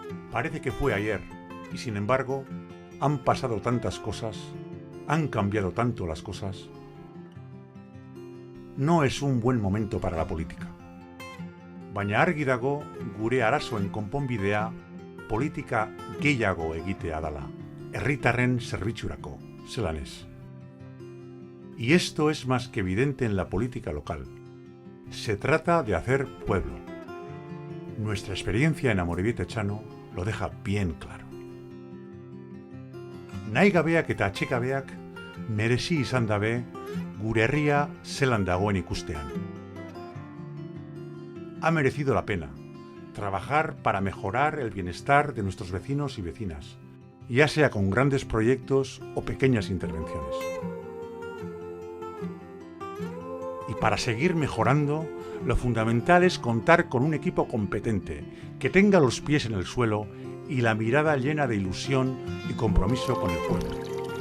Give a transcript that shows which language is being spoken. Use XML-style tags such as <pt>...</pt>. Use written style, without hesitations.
<es>Parece que fue ayer, y sin embargo, han pasado tantas cosas, han cambiado tanto las cosas. No es un buen momento para la política.</es> <eu>Baina argi dago gure arazoen konponbidea politika gehiago egitea dala, herritarren zerbitzurako, zelan ez.</eu> <es>Y esto es más que evidente en la política local. Se trata de hacer pueblo. Nuestra experiencia en Amorebieta Etxano lo deja bien claro.</es> <eu>Nahi gabeak eta atxekabeak merezi izan dabe gure herria zelan dagoen ikustean.</eu> <es>Ha merecido la pena trabajar para mejorar el bienestar de nuestros vecinos y vecinas, ya sea con grandes proyectos o pequeñas intervenciones. Y para seguir mejorando, lo fundamental es contar con un equipo competente, que tenga los pies en el suelo y la mirada llena de ilusión y compromiso con el pueblo.</es>